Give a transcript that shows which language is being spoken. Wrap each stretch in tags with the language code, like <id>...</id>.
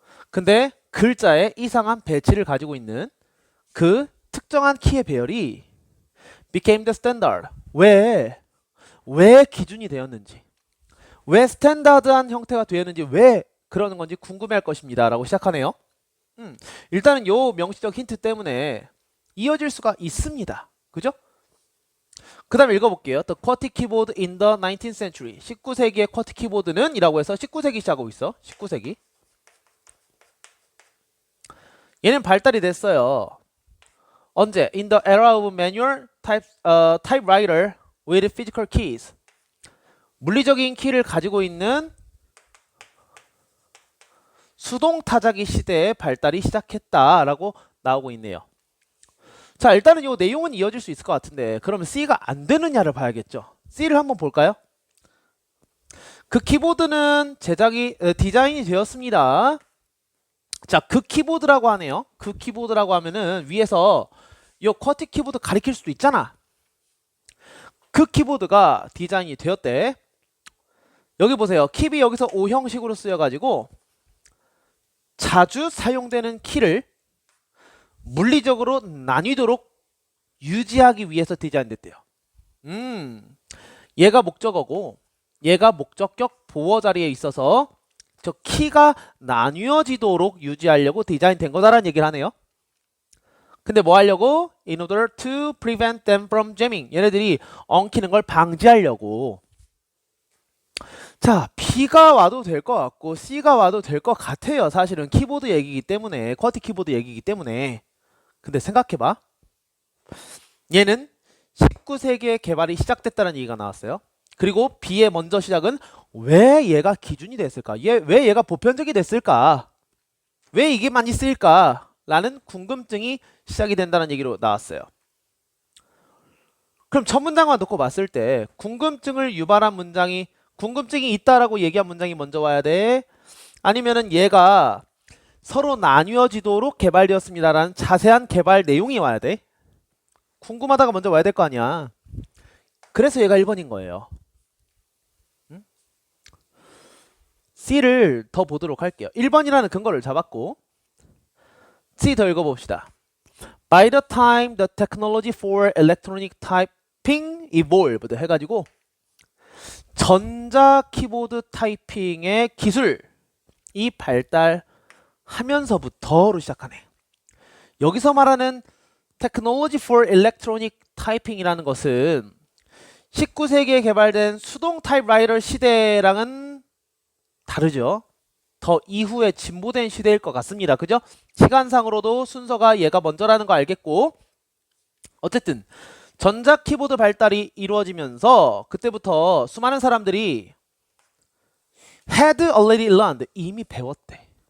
<ko>근데 글자에 이상한 배치를 가지고 있는 그 특정한 키의 배열이</ko> <en>became the standard.</en> <ko>왜 기준이 되었는지, 왜 스탠다드한 형태가 되었는지, 왜 그러는 건지 궁금해할 것입니다 라고 시작하네요. 일단은 요 명시적 힌트 때문에 이어질 수가 있습니다. 그죠? 그 다음에 읽어볼게요.</ko> <en>The QWERTY keyboard in the 19th century.</en> <ko>19세기의 쿼티 키보드는 이라고 해서 19세기 시작하고 있어. 19세기. 얘는 발달이 됐어요. 언제?</ko> <en>In the era of manual typewriter with physical keys.</en> <ko>물리적인 키를 가지고 있는 수동 타자기 시대에 발달이 시작했다라고 나오고 있네요. 자, 일단은 이 내용은 이어질 수 있을 것 같은데 그러면 C가 안 되느냐를 봐야겠죠. C를 한번 볼까요? 그 키보드는 디자인이 되었습니다. 자, 그 키보드라고 하네요. 그 키보드라고 하면은 위에서 이 쿼티 키보드 가리킬 수도 있잖아. 그 키보드가 디자인이 되었대. 여기 보세요. 킵이 여기서 O 형식으로 쓰여가지고 자주 사용되는 키를 물리적으로 나뉘도록 유지하기 위해서 디자인됐대요. 얘가 목적어고 얘가 목적격 보어 자리에 있어서 저 키가 나뉘어지도록 유지하려고 디자인된 거다라는 얘기를 하네요. 근데 뭐 하려고?</ko> <en>In order to prevent them from jamming.</en> <ko>얘네들이 엉키는 걸 방지하려고. 자, B가 와도 될 것 같고 C가 와도 될 것 같아요. 사실은 키보드 얘기이기 때문에, 쿼티 키보드 얘기이기 때문에. 근데 생각해봐. 얘는 19세기에 개발이 시작됐다는 얘기가 나왔어요. 그리고 B의 먼저 시작은 왜 얘가 기준이 됐을까? 왜 얘가 보편적이 됐을까? 왜 이게 많이 쓰일까? 라는 궁금증이 시작이 된다는 얘기로 나왔어요. 그럼 첫 문장만 놓고 봤을 때 궁금증을 유발한 문장이, 궁금증이 있다라고 얘기한 문장이 먼저 와야 돼? 아니면은 얘가 서로 나뉘어지도록 개발되었습니다라는 자세한 개발 내용이 와야 돼? 궁금하다가 먼저 와야 될 거 아니야. 그래서 얘가 1번인 거예요. C를 더 보도록 할게요. 1번이라는 근거를 잡았고 C 더 읽어봅시다.</ko> <en>By the time the technology for electronic typing evolved</en> <ko>해가지고 전자 키보드 타이핑의 기술이 발달하면서부터로 시작하네. 여기서 말하는</ko> <en>technology for electronic typing</en> <ko>이라는 것은 19세기에 개발된 수동 타입라이터 시대랑은 다르죠. 더 이후에 진보된 시대일 것 같습니다. 그죠? 시간상으로도 순서가 얘가 먼저라는 거 알겠고, 어쨌든 전자 키보드 발달이 이루어지면서 그때부터 수많은 사람들이</ko> <en>had already learned,</en> <ko>이미 배웠대.</ko>